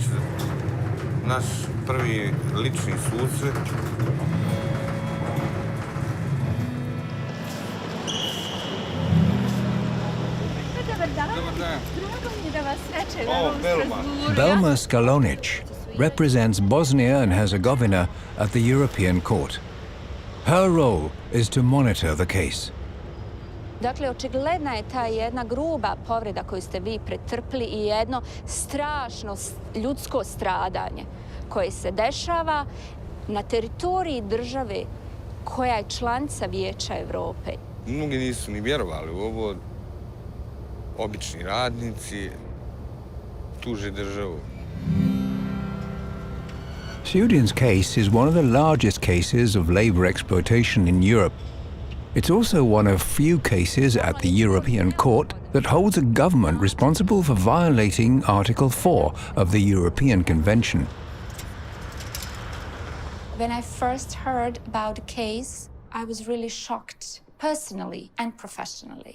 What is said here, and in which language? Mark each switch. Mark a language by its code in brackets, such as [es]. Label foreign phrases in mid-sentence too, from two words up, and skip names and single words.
[bs] Naš prvi lični susret. [en] Belma Skalonic represents Bosnia and Herzegovina at the European Court. Her role is to monitor the case. [bs] Dakle, očigledna je ta jedna gruba povreda koju ste vi pretrpili i jedno strašno ljudsko stradanje koje se dešava na teritoriji države koja je članica Vijeća Evrope. Mnogi nisu ni vjerovali u ovo. Obični radnici tuže državu. [en] Sudin's case is one of the largest cases of labor exploitation in Europe. It's also one of few cases at the European Court that holds a government responsible for violating Article 4 of the European Convention. When I first heard about the case, I was really shocked, personally and professionally.